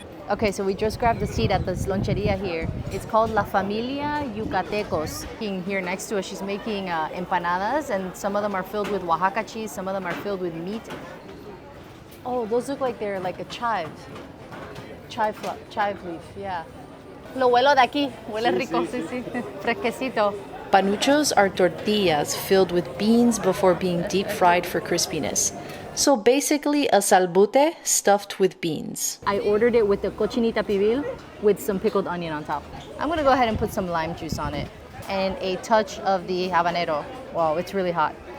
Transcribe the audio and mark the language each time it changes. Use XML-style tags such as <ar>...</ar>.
<en>Okay, so we just grabbed a seat at this Loncheria here. It's called La Familia Yucatecos. Here next to us, she's making empanadas, and some of them are filled with Oaxaca cheese, some of them are filled with meat. Oh, those look like they're like a chive leaf, yeah.</en> <es>Lo huelo de aquí, huele rico, sí, sí. Fresquecito.</es> <en>Panuchos are tortillas filled with beans before being deep fried for crispiness. So basically a salbute stuffed with beans. I ordered it with the Cochinita Pibil with some pickled onion on top. I'm gonna go ahead and put some lime juice on it and a touch of the habanero. Wow, it's really hot.</en>